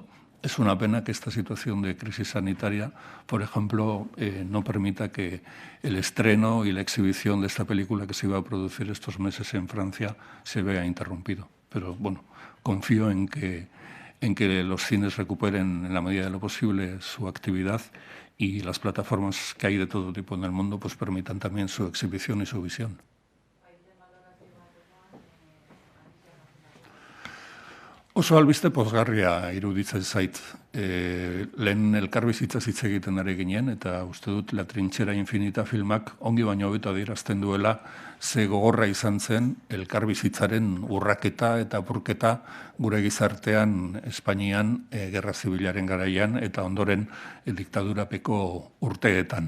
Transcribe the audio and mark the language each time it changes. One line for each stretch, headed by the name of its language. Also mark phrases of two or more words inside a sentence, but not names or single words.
Spanish: Es una pena que esta situación de crisis sanitaria, por ejemplo, no permita que el estreno y la exhibición de esta película que se iba a producir estos meses en Francia se vea interrumpido. Pero confío en que los cines recuperen en la medida de lo posible su actividad y las plataformas que hay de todo tipo en el mundo pues permitan también su exhibición y su visión.
Basque: Oso albiste pozgarria iruditzen zait. Lehen elkarbizitzaz hitz egiten ari ginen, eta uste dut La Trinchera Infinita filmak ongi baino hobeto adierazten duela ze gogorra izan zen elkarbizitzaren urraketa eta apurketa gure gizartean Espainian gerra zibilaren garaian eta ondoren diktadurapeko urteetan.